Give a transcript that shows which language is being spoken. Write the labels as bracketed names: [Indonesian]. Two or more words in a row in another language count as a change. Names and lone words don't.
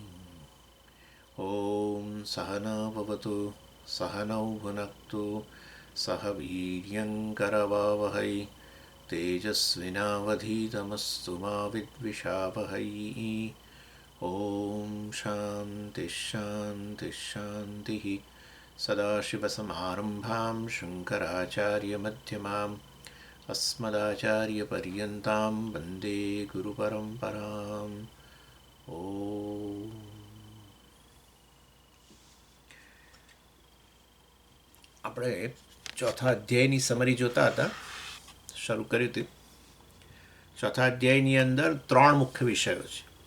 [Sanskrit] ॐ सहना भवतु सहनौ भुनक्तु सह वीर्यङ्करवावहै तेजस्विनावधीतमस्तु मा विद्विषावहै। ॐ शान्तिः शान्तिः शान्तिः। सदाशिवसमारम्भां शङ्कराचार्यमध्यमाम् अस्मदाचार्यपर्यन्तां वन्दे गुरुपरम्पराम्। [Gujarati] ઓમ આપણે ચોથા અધ્યાયની સમરી જોતા હતા, શરૂ કર્યું હતું. ચોથા અધ્યાયની અંદર ત્રણ મુખ્ય વિષયો છે.